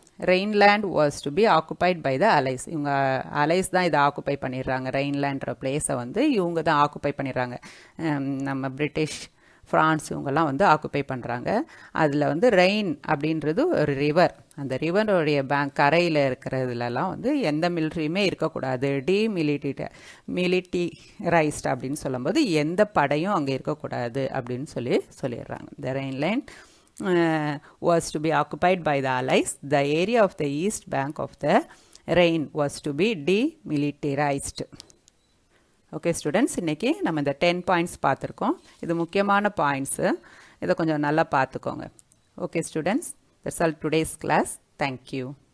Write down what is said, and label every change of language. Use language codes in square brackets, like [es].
[en] Rhineland was to be occupied by the Allies. [ta] இவங்க Alice தான் இதை ஆக்குப்பை பண்ணிடுறாங்க. ரெயின்லேண்ட்ற பிளேஸை வந்து இவங்க தான் ஆக்குப்பை பண்ணிடுறாங்க. நம்ம பிரிட்டிஷ், ஃப்ரான்ஸ் இவங்கெல்லாம் வந்து ஆக்குப்பை பண்ணுறாங்க. அதில் வந்து ரெயின் அப்படின்றது ஒரு ரிவர். அந்த ரிவருடைய கரையில் இருக்கிறதுலலாம் வந்து எந்த மிலிட்ரியுமே இருக்கக்கூடாது. மிலிட்டரைஸ்ட் அப்படின்னு சொல்லும்போது எந்த படையும் அங்கே இருக்கக்கூடாது அப்படின்னு சொல்லிடுறாங்க. [en] The Rhineland was to be occupied by the Allies. The area of the east bank of the Rhine was to be demilitarized. [ta] Okay students, இன்றைக்கி நம்ம இந்த 10 பாயிண்ட்ஸ் பார்த்துருக்கோம். இது முக்கியமான பாயிண்ட்ஸு, இதை கொஞ்சம் நல்லா பார்த்துக்கோங்க. Okay students, [en] that's all today's class. Thank you.